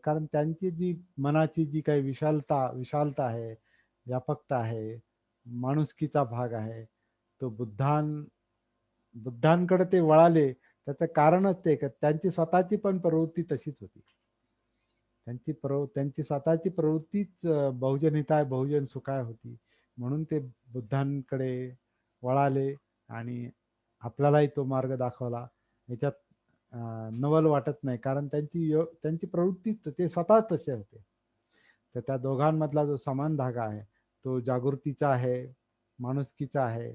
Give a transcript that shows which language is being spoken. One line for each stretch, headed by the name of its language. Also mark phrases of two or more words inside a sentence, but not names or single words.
Marathi: कारण त्यांची जी मनाची जी काही विशालता आहे, व्यापकता आहे, माणुसकीचा भाग आहे, तो बुद्धांकडे ते वळाले. त्याचं कारणच ते का त्यांची स्वतःची पण प्रवृत्ती तशीच होती. त्यांची स्वतःची प्रवृत्तीच
Pali: बहुजन हिताय बहुजन सुखाय
Marathi: होती. म्हणून ते बुद्धांकडे वळाले आणि आपल्यालाही तो मार्ग दाखवला. याच्यात नवल वाटत नाही, कारण त्यांची प्रवृत्तीच ते स्वतः तसे होते. तर त्या दोघांमधला जो समान धागा आहे तो जागृतीचा आहे, माणुसकीचा आहे.